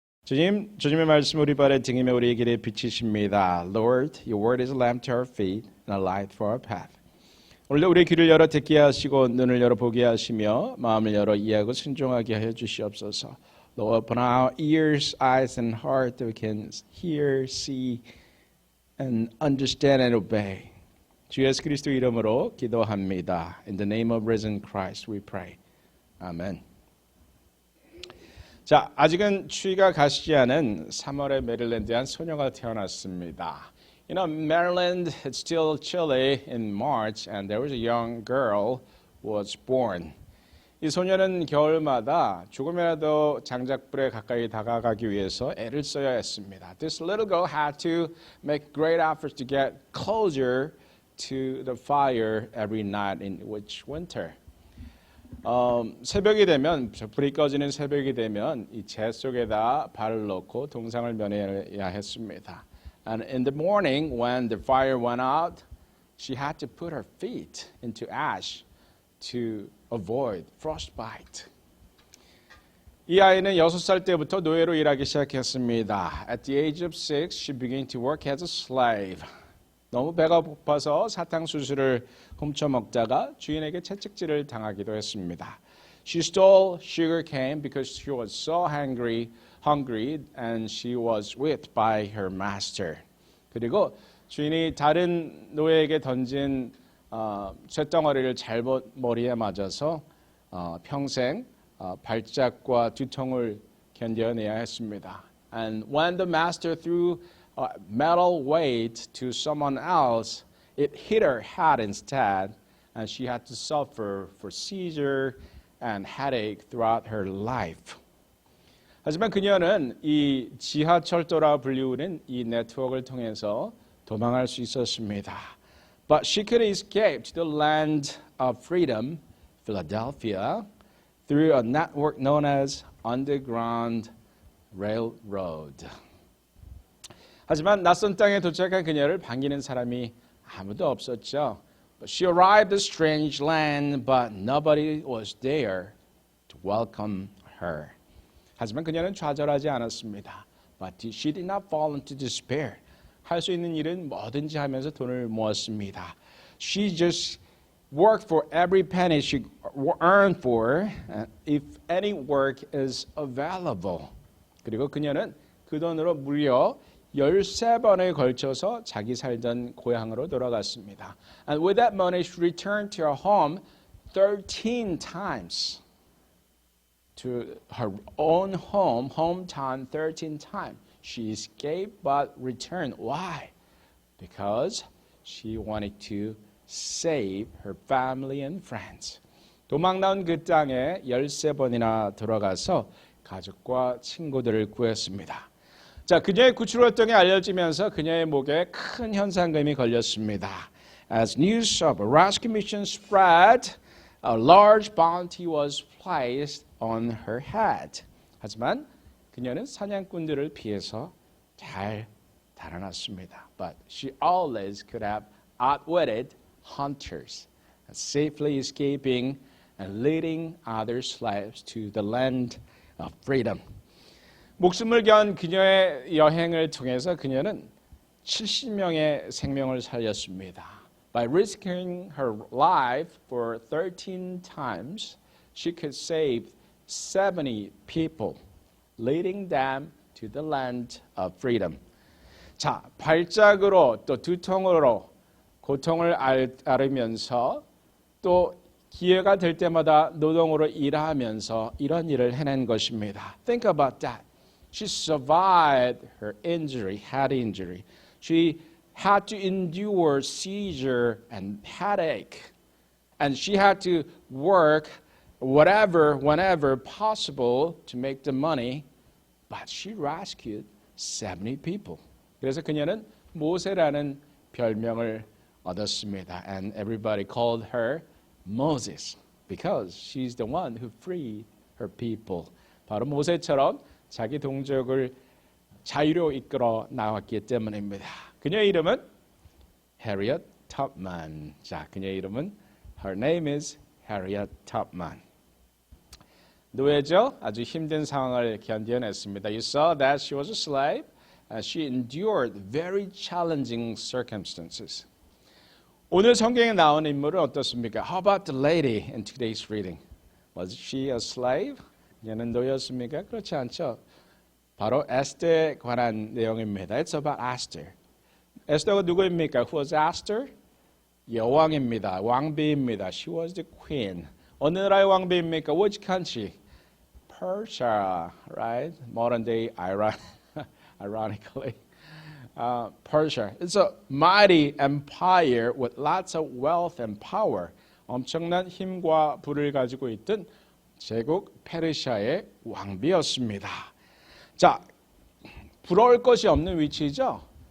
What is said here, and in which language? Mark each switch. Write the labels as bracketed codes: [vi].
[ko] 주님, 주님의 말씀 우리 발에 등이며 우리의 길에 비치십니다. [en] Lord, your word is a lamp to our feet and a light for our path. [ko] 오늘도 우리의 귀를 열어 듣게 하시고 눈을 열어 보게 하시며 마음을 열어 이해하고 순종하게 하여 주시옵소서. [en] Lord, open our ears, eyes and heart that we can hear, see and understand and obey. [ko] 주 예수 그리스도 이름으로 기도합니다. [en] In the name of risen Christ we pray. [ko] 아멘. 자, 아직은 추위가 가시지 않은 3월에 메릴랜드에 한 소녀가 태어났습니다. [en] You know, Maryland, it's still chilly in March, and there was a young girl who was born. [ko] 이 소녀는 겨울마다 조금이라도 장작불에 가까이 다가가기 위해서 애를 써야 했습니다. [en] This little girl had to make great efforts to get closer to the fire every night in which winter. [ko] 새벽이 되면 불이 꺼지는 새벽이 되면 이 재 속에다 발을 넣고 동상을 면해야 했습니다. [en] And in the morning when the fire went out, she had to put her feet into ash to avoid frostbite. [ko] 이 아이는 6살 때부터 노예로 일하기 시작했습니다. [en] At the age of 6, she began to work as a slave. [ko] 너무 배가 고파서 사탕수수를 훔쳐 먹다가 주인에게 채찍질을 당하기도 했습니다. [en] She stole sugar cane because she was so hungry and she was whipped by her master. [ko] 그리고 주인이 다른 노예에게 던진 쇳덩어리를 잘못 머리에 맞아서 평생 발작과 두통을 견뎌내야 했습니다. [en] And when the master threw metal weight to someone else, it hit her head instead, and she had to suffer for seizure and headache throughout her life. [ko] 하지만 그녀는 이 지하철도라 불리우는 이 네트워크를 통해서 도망할 수 있었습니다. [en] But she could escape to the land of freedom, Philadelphia, through a network known as Underground Railroad. [ko] 하지만 낯선 땅에 도착한 그녀를 반기는 사람이 아무도 없었죠. [en] But she arrived at a strange land, but nobody was there to welcome her. [ko] 하지만 그녀는 좌절하지 않았습니다. [en] But she did not fall into despair. [ko] 할 수 있는 일은 뭐든지 하면서 돈을 모았습니다. [en] She just worked for every penny she earned for, if any work is available. [ko] 그리고 그녀는 그 돈으로 무려 13번에 걸쳐서 자기 살던 고향으로 돌아갔습니다. [en] And with that money, she returned to her home 13 times. To her own hometown 13 times. She escaped but returned. Why? Because she wanted to save her family and friends. [ko] 도망 나온 그 땅에 13번이나 돌아가서 가족과 친구들을 구했습니다. 자, 그녀의 구출 활동이 알려지면서 그녀의 목에 큰 현상금이 걸렸습니다. [en] As news of a rescue mission spread, a large bounty was placed on her head. [ko] 하지만 그녀는 사냥꾼들을 피해서 잘 달아났습니다. [en] But she always could have outwitted hunters, safely escaping and leading other slaves to the land of freedom. [ko] 목숨을 건 그녀의 여행을 통해서 그녀는 70명의 생명을 살렸습니다. [en] By risking her life for 13 times, she could save 70 people, leading them to the land of freedom. [ko] 자, 발작으로 또 두통으로 고통을 앓으면서 또 기회가 될 때마다 노동으로 일하면서 이런 일을 해낸 것입니다. [en] Think about that. She survived her injury, head injury. She had to endure seizure and headache. And she had to work whenever possible to make the money. But she rescued 70 people. [ko] 그래서 그녀는 모세라는 별명을 얻었습니다. [en] And everybody called her Moses because she's the one who freed her people. [ko] 바로 모세처럼 자기 동족을 자유로 이끌어 나왔기 때문입니다. 그녀의 이름은 Harriet Tubman. 자, 그녀의 이름은 [en] Her name is Harriet Tubman. [ko] 노예죠. 아주 힘든 상황을 견뎌냈습니다. [en] You saw that she was a slave. She endured very challenging circumstances. [ko] 오늘 성경에 나온 인물은 어떻습니까? [en] How about the lady in today's reading? Was she a slave? [ko] 얘는 노예였습니까? 그렇지 않죠. 바로 에스더에 관한 내용입니다. [en] It's about Esther. [ko] 에스더가 누구입니까? [en] Who was Esther? [ko] 여왕입니다. 왕비입니다. [en] She was the queen. [ko] 어느 나라의 왕비입니까? [en] Which country? Persia, right? Modern day Iran, ironically. Persia. It's a mighty empire with lots of wealth and power. [ko] 엄청난 힘과 부를 가지고 있던 제국 페르시아의 왕비였습니다. 자, 부러울 것이 없는 위치죠.